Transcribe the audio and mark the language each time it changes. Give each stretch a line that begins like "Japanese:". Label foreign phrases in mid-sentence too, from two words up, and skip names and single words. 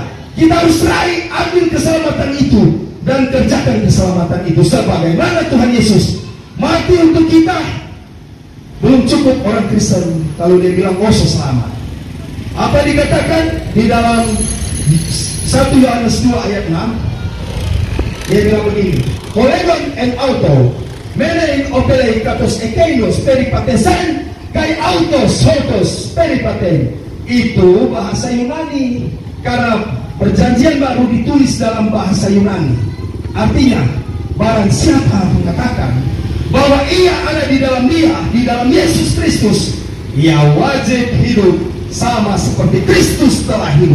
Indonesian: Kita harus raih, ambil keselamatan itu dan kerjakan keselamatan itu sebagaimana Tuhan Yesus mati untuk kita. Belum cukup orang Kristen kalau dia bilang selamat. Apa dikatakan di dalam 1 Yohanes 2 ayat 6? Dia bilang begini,
Greek: ὁ λέγων ἐν αὐτῷ μένειν ὀφείλει καθὼς ἐκεῖνος περιεπάτησεν καὶ αὐτὸς οὕτως περιπατεῖν.
Indonesian: Itu bahasa Yunani, karena perjanjian baru ditulis dalam bahasa Yunani. Artinya, barang siapa mengatakan bahwa ia ada di dalam dia, di dalam Yesus Kristus, ia wajib hidup sama seperti Kristus telah hidup.